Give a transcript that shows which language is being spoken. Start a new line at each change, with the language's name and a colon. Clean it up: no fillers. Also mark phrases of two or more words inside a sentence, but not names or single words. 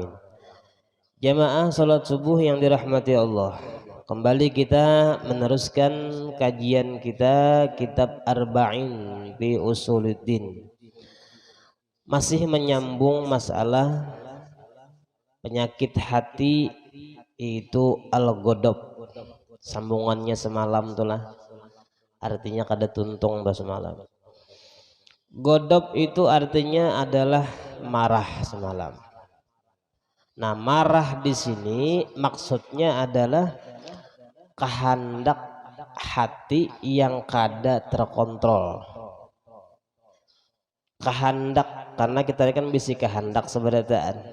Indonesian: Jamaah salat subuh yang dirahmati Allah, kembali kita meneruskan kajian kita kitab Arba'in fi Usuluddin. Masih menyambung masalah penyakit hati, itu al-ghadab. Sambungannya semalam itulah artinya
Banjar: kada tuntung bah
Indonesian: semalam. Ghadab itu artinya adalah marah semalam. Nah, marah di sini maksudnya adalah kehendak hati yang kada terkontrol. Kehendak, karena kita kan bisa kehendak sebenarnya.